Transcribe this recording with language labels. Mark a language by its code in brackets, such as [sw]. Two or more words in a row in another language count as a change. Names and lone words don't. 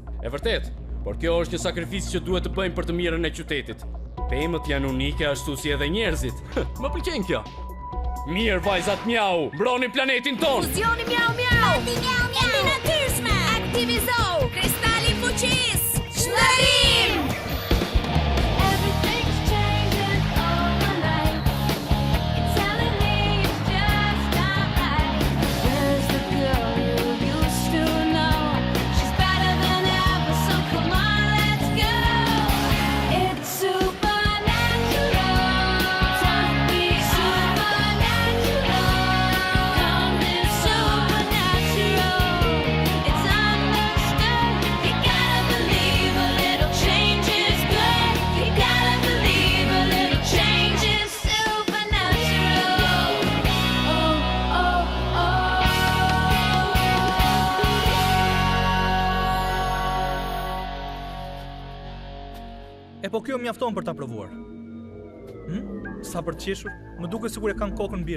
[sq] E vërtet, por kjo është një sakrificë që duhet të bëjmë për të mirën e qytetit. Pemët janë unike ashtu si edhe njerëzit. Më pëlqen kjo. Mirë, vajzat mjau, mbroni planetin ton! Fuzioni miau miau! E natyrshme! Aktivizo! Kristali fuqis! Shndërim! [en] Everything's changing overnight. You're telling me it's just not right. Where's the girl you used to know? She's better than ever, so come on, let's go. It's supernatural. Time to be supernatural. Come this supernatural. It's understood. You gotta believe a little change is good. You gotta believe a little change is supernatural. Oh, oh, oh. [sq] E po kjo mjafton për ta provuar. Sa për të qeshur, më duket sikur e kanë kokën bire.